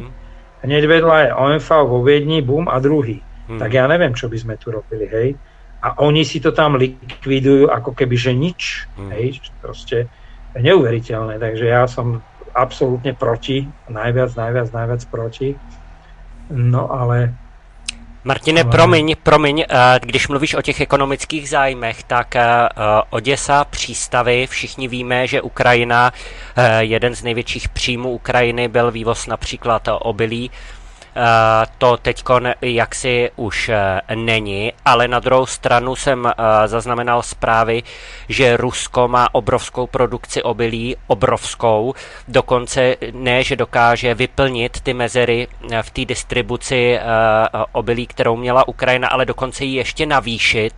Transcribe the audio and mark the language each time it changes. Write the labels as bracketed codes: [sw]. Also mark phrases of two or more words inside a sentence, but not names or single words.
[sk] Hneď vedľa je OMV vo Viedni, bum, a druhý. Tak ja neviem, čo by sme tu robili, hej? A oni si to tam likvidujú, ako keby, že nič, hej? Proste je neuveriteľné, takže ja som absolútne proti, najviac proti. No ale... [cs] Martine, promiň, když mluvíš o těch ekonomických zájmech, tak Oděsa, přístavy, všichni víme, že Ukrajina, jeden z největších příjmů Ukrajiny byl vývoz například obilí. To teďko jaksi už není, ale na druhou stranu jsem zaznamenal zprávy, že Rusko má obrovskou produkci obilí, obrovskou, dokonce ne, že dokáže vyplnit ty mezery v té distribuci obilí, kterou měla Ukrajina, ale dokonce ji ještě navýšit.